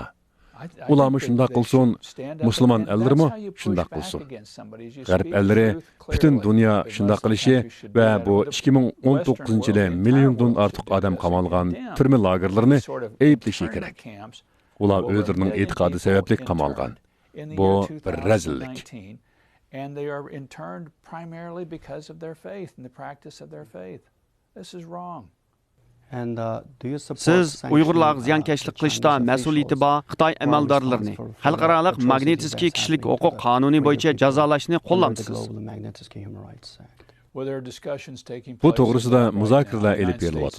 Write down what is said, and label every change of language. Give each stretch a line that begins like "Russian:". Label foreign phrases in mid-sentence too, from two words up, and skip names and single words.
Uzbek: Ularmi shundoq qilsin, musulmon ellarmi shundoq qilsin. G'arb ellari butun dunyo shundoq qilishi va bu 2019-yilda milliondan ortiq odam qamalgan turma lagerlarini ayblashi kerak. Ular o'zlarining e'tiqodi sababli qamalgan. Bu bir razillik.
English: And they are interned primarily because of their faith and the practice of their faith. This is wrong.
Uzbek: Siz Uyg'urlarga ziyonkashlik qilishda mas'uliyati bor Xitoy amaldorlarini xalqaro magnitskiy kishilik huquq qonuni bo'yicha jazolashni qo'llamsiz. Bu to'g'risida muzokaralar olib berilyapti.